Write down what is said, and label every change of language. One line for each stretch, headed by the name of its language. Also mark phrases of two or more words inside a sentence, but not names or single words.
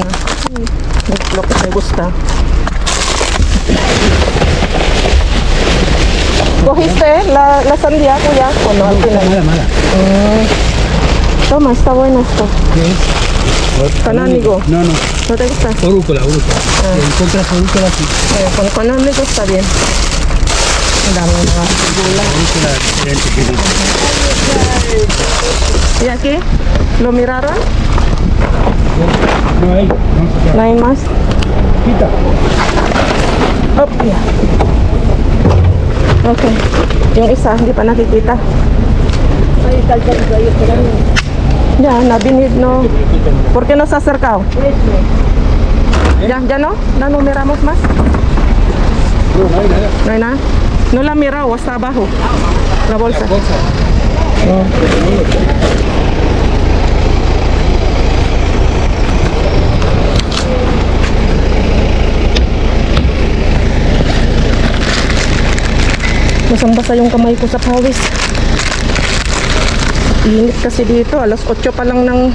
Spanish: Es lo que me gusta. ¿Cogiste la sandía, kuya? ¿O no? Al final. Mala. Toma, está bueno esto. ¿Qué es? Canánigo. No. ¿No te gusta? Orúcula. Si encuentras orúcula, sí. Con canánigo está bien.
Filipino: Ang dami mga gula.
Spanish: Orúcula diferente que dice. ¿Y aquí? ¿Lo miraron? No hay. Vamos a ¿No hay más? Quita.
English: Up. Okay.
Filipino: Yung isa, hindi pa nakikita.
Spanish: Ahí está el carrito ahí esperando.
Filipino: Ya, nabinid, no.
Spanish: ¿Por qué no se ha acercado? ¿Ya no? ¿No miramos más? No hay nada. No hay nada. No la mirado, está abajo. La bolsa.
Filipino: Basang-basa yung kamay ko sa pawis. Init kasi dito. Alas 8 pa lang ng...